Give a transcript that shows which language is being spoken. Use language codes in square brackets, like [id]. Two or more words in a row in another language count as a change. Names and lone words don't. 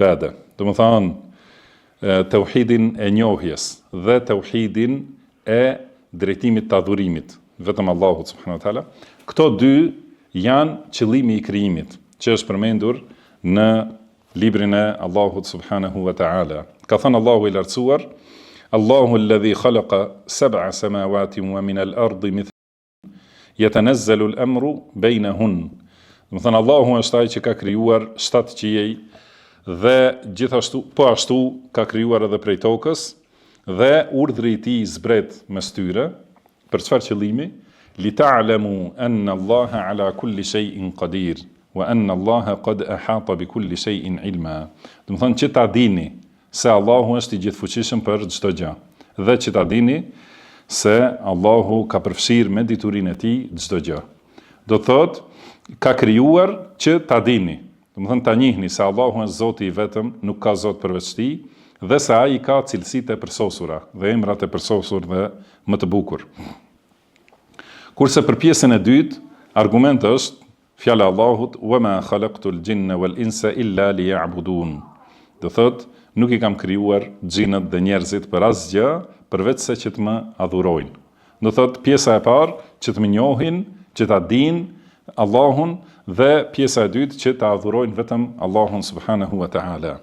[sq] Do të thonë tauhidin e njohjes dhe tauhidin e drejtimit të adhurimit, vetëm Allahut [ar] سبحانه وتعالى. [sq] Këto dy janë qëllimi i krijimit, që është përmendur në librin e Allahut [ar] سبحانه وتعالى. [sq] Ka thënë Allahu i lartësuar: [ar] الله الذي خلق سبع سماوات ومن الأرض مثلهن يتنزل الأمر بينهن. [sq] Do të thënë Allahu është ai që ka krijuar 7 qiej dhe gjithashtu po ashtu ka krijuar edhe prej tokës dhe urdhri i tij zbret mes tyre. Për çfarë qëllimi? [ar] لتعلموا أن الله على كل شيء قدير وأن الله قد أحاط بكل شيء علما. [sq] Do të thonë që ta dini se Allahu është i gjithfuqishëm për çdo gjë dhe që ta dini se Allahu ka përfshirë me diturinë e tij çdo gjë. Do thotë ka krijuar që ta dini. Do të thonë ta njihni se Allahu është Zoti i vetëm, nuk ka Zot përveç tij, dhe se ai ka cilësitë e përsosura dhe emrat e përsosur dhe më të bukur. Kurse për pjesën e dytë, argumenti është fjala e Allahut: [ar] "وما خلقت الجن والإنس إلا ليعبدون." [sq] Do thotë nuk i kam krijuar xhinët dhe njerëzit për asgjë përveç se që të më adhurojnë. Do thotë pjesa e parë që të më njohin, që ta dinë Allahun, dhe pjesa e dytë që ta adhurojnë vetëm Allahun [ar] سبحانه وتعالى.